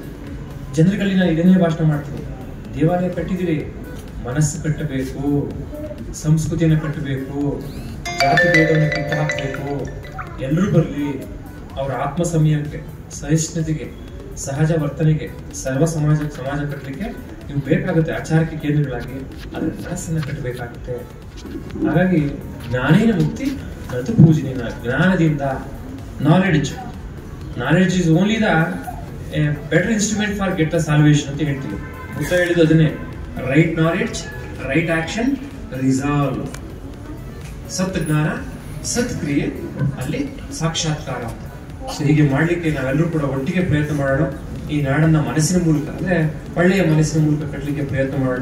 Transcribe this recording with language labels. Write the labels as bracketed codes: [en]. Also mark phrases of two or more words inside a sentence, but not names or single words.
[kn] ಜನರುಗಳಲ್ಲಿ ನಾನು ಇದನ್ನೇ ಭಾಷಣ ಮಾಡ್ತೀನಿ, ದೇವಾಲಯ ಕಟ್ಟಿದಿರಿ, ಮನಸ್ಸು ಕಟ್ಟಬೇಕು, ಸಂಸ್ಕೃತಿಯನ್ನು ಕಟ್ಟಬೇಕು, ಜಾತಿ ಭೇದವನ್ನು ಕಿತ್ತು ಹಾಕಬೇಕು. ಎಲ್ಲರೂ ಬರಲಿ, ಅವರ ಆತ್ಮ ಸಂಯಮಕ್ಕೆ, ಸಹಿಷ್ಣುತೆಗೆ, ಸಹಜ ವರ್ತನೆಗೆ, ಸರ್ವ ಸಮಾಜ ಕಟ್ಟಲಿಕ್ಕೆ ಇವು ಬೇಕಾಗುತ್ತೆ. ಆಚಾರಕ್ಕೆ ಕೇಂದ್ರಗಳಾಗಿ ಅದರ ಮನಸ್ಸನ್ನ ಕಟ್ಟಬೇಕಾಗುತ್ತೆ. [en] ಹಾಗಾಗಿ [sa] ಜ್ಞಾನೇನ ಮುಕ್ತಿ ನತು ಪೂಜನೇನ, [en] ಜ್ಞಾನದಿಂದ, knowledge is only the better instrument for get the salvation [kn] ಅಂತ ಹೇಳ್ತೀವಿ. ಬುದ್ಧ ಹೇಳಿದ್ದು ಅದನ್ನೇ, [en] right knowledge, right action, resolve. [kn] ಸತ್ ಜ್ಞಾನ, ಸತ್ಕ್ರಿಯೆ, ಅಲ್ಲಿ ಸಾಕ್ಷಾತ್ಕಾರ. ಹೀಗೆ ಮಾಡ್ಲಿಕ್ಕೆ ನಾವೆಲ್ಲರೂ ಕೂಡ ಒಟ್ಟಿಗೆ ಪ್ರಯತ್ನ ಮಾಡೋಣ. ಈ ನಾಡನ್ನ ಮನಸ್ಸಿನ ಮೂಲಕ, ಅಂದ್ರೆ ಒಳ್ಳೆಯ ಮನಸ್ಸಿನ ಮೂಲಕ ಕಟ್ಟಲಿಕ್ಕೆ ಪ್ರಯತ್ನ ಮಾಡೋಣ.